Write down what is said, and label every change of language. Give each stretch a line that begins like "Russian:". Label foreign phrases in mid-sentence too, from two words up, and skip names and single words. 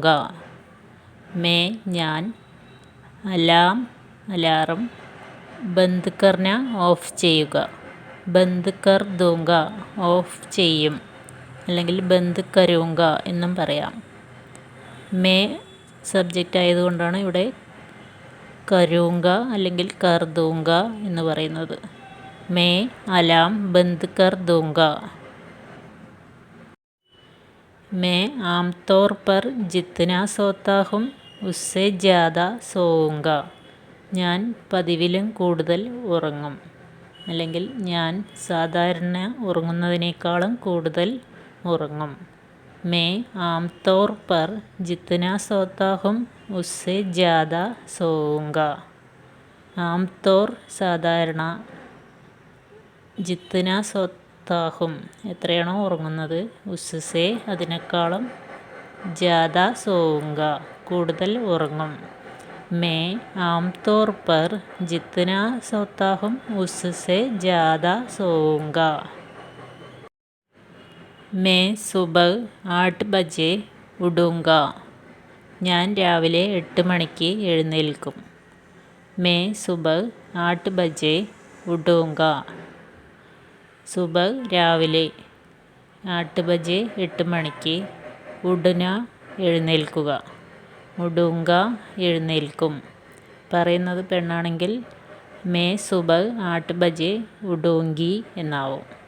Malayalam: मैं ഞാൻ, അലാം അലാറം,
Hindi: बंद करना
Malayalam: ഓഫ് ചെയ്യുക,
Hindi: बंद कर दूँगा
Malayalam: ഓഫ് ചെയ്യും, അല്ലെങ്കിൽ
Hindi: बंद करूँगा
Malayalam: എന്നും പറയാം. മേ സബ്ജക്റ്റ് ആയതുകൊണ്ടാണ് ഇവിടെ കരൂംഗ അല്ലെങ്കിൽ
Hindi: कर दूँगा
Malayalam: എന്ന് പറയുന്നത്.
Hindi: मैं अलार्म बंद कर दूँगा. मैं आमतौर पर जितना सोता हूँ उससे ज़्यादा सोऊंगा.
Malayalam: ഞാൻ പതിവിലും കൂടുതൽ ഉറങ്ങും, അല്ലെങ്കിൽ ഞാൻ സാധാരണ ഉറങ്ങുന്നതിനേക്കാളും കൂടുതൽ ഉറങ്ങും.
Hindi: मैं आमतौर पर जितना सोता हूँ उससे ज़्यादा सोऊंगा.
Malayalam: ആംതോർ സാധാരണ,
Hindi: जितना सोता हूँ
Malayalam: എത്രയാണോ ഉറങ്ങുന്നത്, ഉസ്സെ അതിനേക്കാളും,
Hindi: ज़्यादा सोऊँगा
Malayalam: കൂടുതൽ ഉറങ്ങും.
Hindi: मैं आमतौर पर जितना सोता हूँ उससे ज़्यादा सोऊंगा. मैं सुबह 8 बजे उठूँगा.
Malayalam: ഞാൻ രാവിലെ 8 മണിക്ക് എഴുന്നേൽക്കും.
Hindi: मैं सुबह 8 बजे उठूँगा.
Malayalam: സുബഹ് രാവിലെ, 8 ബജെ 8 മണിക്ക്, ഉഡ്ന എഴുന്നേൽക്കുക, ഉഡൂങ്ക എഴുന്നേൽക്കും. പറയുന്നത് പെണ്ണാണെങ്കിൽ
Hindi: मैं सुबह 8 बजे उठूँगी
Malayalam: എന്നാവും.